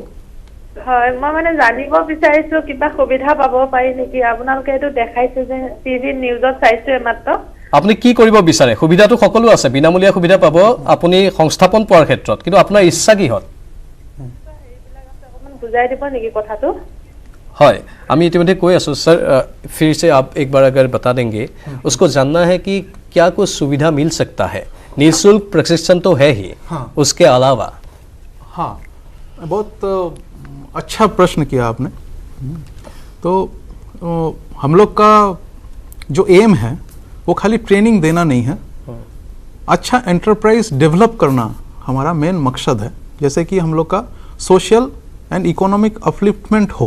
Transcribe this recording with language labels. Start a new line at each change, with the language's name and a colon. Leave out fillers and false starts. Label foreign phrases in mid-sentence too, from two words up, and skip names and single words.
Assamese: হয় মই মানে জানিব বিচাৰিছো কিবা সুবিধা পাব পাৰি নেকি আপোনালোকে এটো দেখাইছে যে
English: TV news
Assamese: চাইছো মাত্ৰ আপুনি কি কৰিব বিচাৰে সুবিধাটো সকলো আছে বিনামূলীয়া সুবিধা পাব আপুনি সংস্থাপন পোৱাৰ ক্ষেত্ৰত কিন্তু আপোনাৰ ইচ্ছা কি হল অকমান বুজাই দিব নেকি কথাটো হয় আমি ইতিমধ্যে কৈ আছো
Hindi: सर फिर से आप एक बार अगर बता देंगे उसको जानना है कि क्या कुछ सुविधा मिल सकता है निःशुल्क प्रशिक्षण तो है ही उसके अलावा हाँ बहुत अच्छा प्रश्न किया आपने तो हम लोग का जो एम है वो खाली ट्रेनिंग देना नहीं है अच्छा
English: enterprise develop
Hindi: करना हमारा मेन मकसद है जैसे कि हम लोग का
English: social and economic upliftment
Hindi: हो